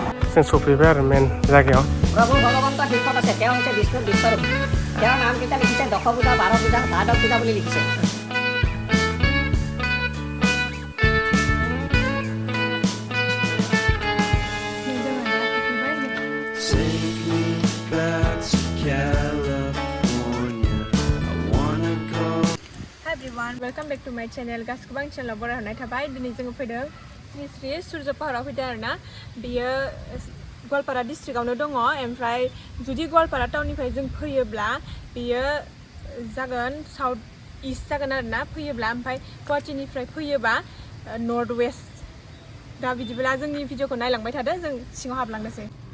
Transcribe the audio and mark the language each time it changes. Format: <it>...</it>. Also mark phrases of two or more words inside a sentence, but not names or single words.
<brx>जों सफैबाय आरो मेन जायगायाव</brx> <as>প্ৰভু ভগৱন্ত শীৰ্ষত আছে তেওঁ হৈছে বিষ্ণুৰ বিশ্বৰূপ তেওঁৰ নামকেইটা লিখিছে 10 পূজা 12 পূজা 12 পূজা বুলি লিখিছে</as> <en>Hi everyone, welcome back to my channel.</en> <brx>Gaskubang channel bora hanai thabai dini जों फैदों Sri Suryapahar फैदों आरोना बेयो Goalpara district आवनो दङ ओमफ्राय जुदि Goalpara टाउननिफ्राय जों फैयोब्ला बेयो जागोन</brx> <en>south east</en> <brx>जागोन आरोना फैयोब्ला ओमफ्राय गुवाहाटीनिफ्राय फैयोबा</brx> <en>north west</en> <brx>दा बिदिब्ला जोंनि भिडिअखौ नायलांबाय थादो जों सिङाव हाबलांनोसै</brx>